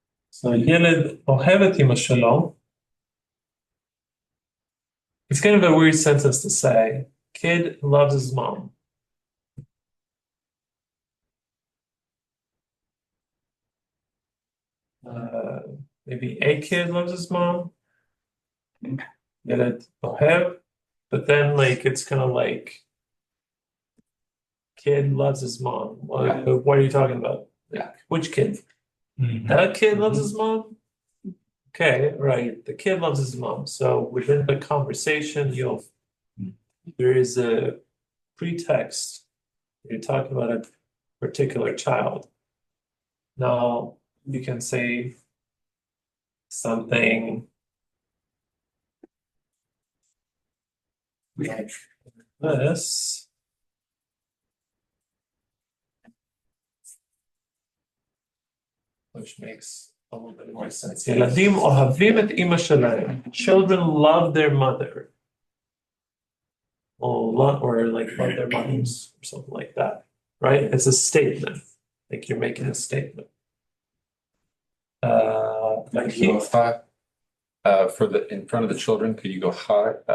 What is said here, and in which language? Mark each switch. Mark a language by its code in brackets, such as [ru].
[he] So ילד אוהב את אמא שלו. [en] It's kind of a weird sentence to say. Kid loves his mom. Maybe a kid loves his mom. [he] ילד אוהב. [en] But then like it's kind of like kid loves his mom. What are you talking about? Yeah. Which kid? That kid loves his mom? Okay, right. The kid loves his mom. So within the conversation, there is a pretext. You're talking about a particular child. Now you can say something this. Which makes a little bit more sense. [he] ילדים אוהבים את אמא שלהם. [en] Children love their mother. Or like love their mothers or something like that. Right? It's a statement. Like you're making a statement. Like You go for the in front of the children, could you go ha?